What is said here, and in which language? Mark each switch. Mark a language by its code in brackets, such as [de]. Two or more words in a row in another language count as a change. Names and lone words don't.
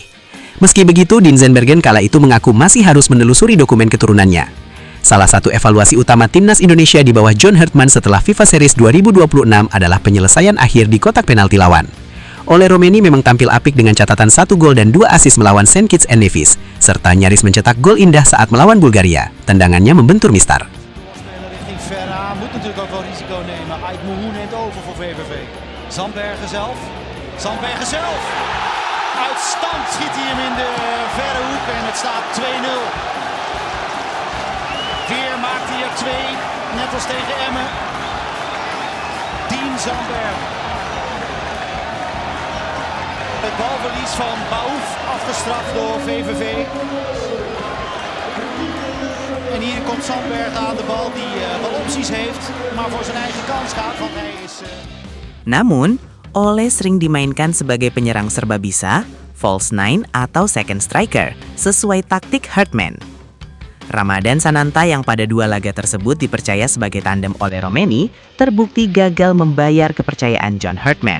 [id] Meski begitu, Dean Zandbergen kala itu mengaku masih harus menelusuri dokumen keturunannya. Salah satu evaluasi utama Timnas Indonesia di bawah John Hartman setelah FIFA Series 2026 adalah penyelesaian akhir di kotak penalti lawan. Ole Romeni memang tampil apik dengan catatan 1 gol dan 2 assist melawan St. Kitts and Nevis, serta nyaris mencetak gol indah saat melawan Bulgaria. Tendangannya membentur mistar. [nl] Moet natuurlijk ook wel risico nemen. Ait Mouhou neemt over voor VVV. Zandbergen zelf. Uit stand schiet hij hem in de verre hoek en het staat 2-0. Weer maakt hij er 2, net als tegen Emmen. Dean Zandbergen. Het balverlies van Baouf afgestraft door VVV. En hier komt Zandbergen aan de bal die wel opties heeft, maar voor zijn eigen kans gaat, want hij is... [id] Namun, Ole sering dimainkan sebagai penyerang serba bisa, [en] false nine [id] atau [en] second striker, [id] sesuai taktik Hartman. Ramadan Sananta yang pada 2 laga tersebut dipercaya sebagai tandem Ole Romeni, terbukti gagal membayar kepercayaan John Hartman.